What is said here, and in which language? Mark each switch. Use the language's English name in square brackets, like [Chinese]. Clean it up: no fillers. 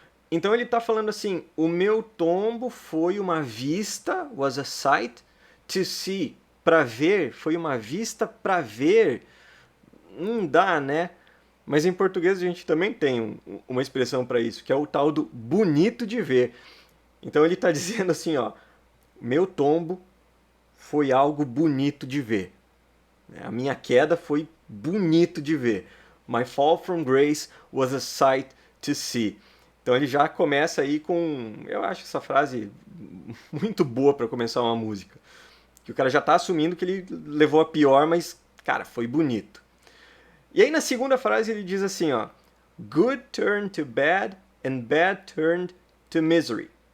[Portuguese] Então ele está falando assim, o meu tombo foi uma vista, [English] was a sight to see, [Portuguese] para ver, foi uma vista para ver. Não dá, né? Mas em português a gente também tem uma expressão para isso, que é o tal do bonito de ver. Então ele está dizendo assim, ó, meu tombo foi algo bonito de ver. A minha queda foi bonito de ver. [English] My fall from grace was a sight to see. [Portuguese] Então ele já começa aí com, eu acho essa frase muito boa para começar uma música. Que o cara já está assumindo que ele levou a pior, mas, cara, foi bonito. E aí na segunda frase ele diz assim, ó, [English] good turned to bad and bad turned to misery.